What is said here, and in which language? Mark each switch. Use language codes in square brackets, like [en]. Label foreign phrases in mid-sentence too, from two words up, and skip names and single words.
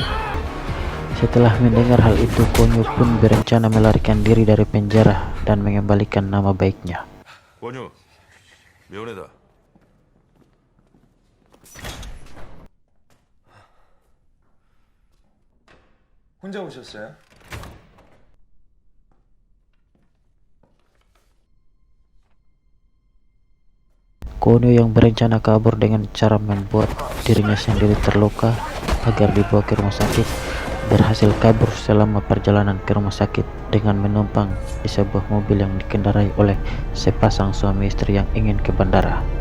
[id] Setelah mendengar hal itu, Kwon-yo pun berencana melarikan diri dari penjara dan mengembalikan nama baiknya. [ko] 원유, 면회다. 혼자 오셨어요? [id] Kwon-yo yang berencana kabur dengan cara membuat dirinya sendiri terluka agar dibawa ke rumah sakit, berhasil kabur selama perjalanan ke rumah sakit dengan menumpang di sebuah mobil yang dikendarai oleh sepasang suami istri yang ingin ke bandara.